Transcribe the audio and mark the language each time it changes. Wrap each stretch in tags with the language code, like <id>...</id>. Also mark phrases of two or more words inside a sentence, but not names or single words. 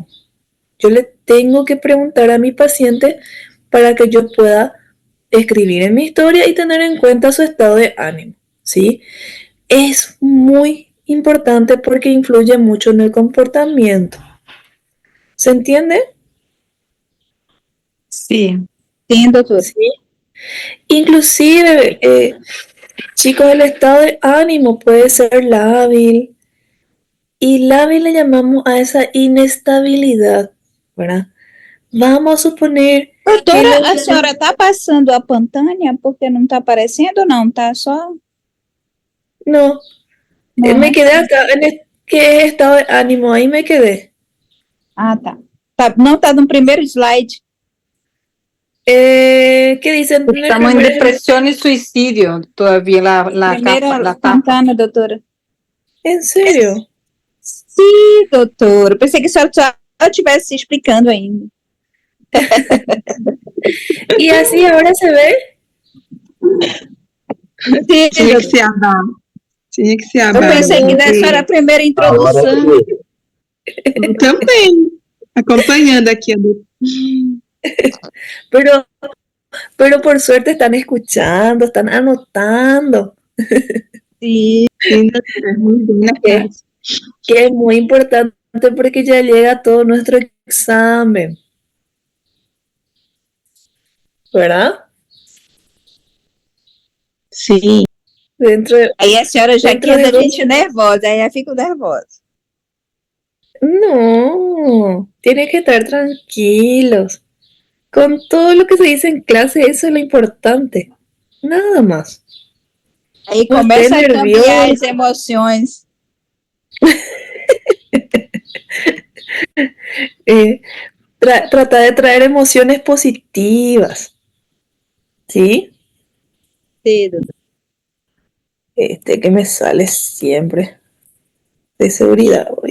<es>Yo le tengo que preguntar a mi paciente para que yo pueda escribir en mi historia y tener en cuenta su estado de ánimo, ¿sí? Es muy importante porque influye mucho en el comportamiento. ¿Se entiende? Sí,</es> <pt>sim, doutora.</pt> <es>Sí. Inclusive, chicos, el estado de ánimo puede ser lábil y lábil le llamamos a esa inestabilidad, ¿verdad? Vamos a suponer que</es> <pt>Doutora, a senhora está passando a Pantânia porque não está aparecendo, não? Tá só.</pt> <es>no,</es> <pt>Não,</pt> <es>me</es> <pt>né?</pt> <es>quedé acá ¿qué estado de ánimo? Ahí me quedé.</es> <pt>Ah, tá. Não está no primeiro slide.</pt> <es>¿Qué dicen? Estamos en depresión y suicidio todavía, la</es> <pt>Primeira</pt> <es>capa, la tapa.</es> <pt>Pantana, doutora.</pt> <es>¿En serio?</es> <pt>Sim, doutora. Pensei que a senhora só estivesse explicando ainda.</pt> <es>¿Y así ahora se ve?</es> <pt>Sim, Tinha que doutora. ser Adão. Tinha que ser Eu Adão. pensei que dessa era a primeira introdução. Eu também. Acompanhando aqui.</pt> <es>Pero por suerte están escuchando, están anotando,</es> <pt>Sim. Sim, doutora, muito bem na classe.</pt> <es>que es muy importante porque ya llega todo nuestro examen, ¿verdad?</es> <pt>Sim. Aí a senhora já Dentro quer de da dos... gente nervosa, aí eu fico nervosa.</pt> <es>No, tienen que estar tranquilos. Con todo lo que se dice en clase, eso es lo importante. Nada más.</es> <pt>Aí</pt> <es>No esté</es> <pt>começa a cambiar as</pt> <es>nervioso.</es> <pt>emoções.</pt> <es>Trata de traer emociones positivas, ¿sí?</es> <pt>Sí, doutora.</pt> <es>Que me sale siempre de seguridad.</es>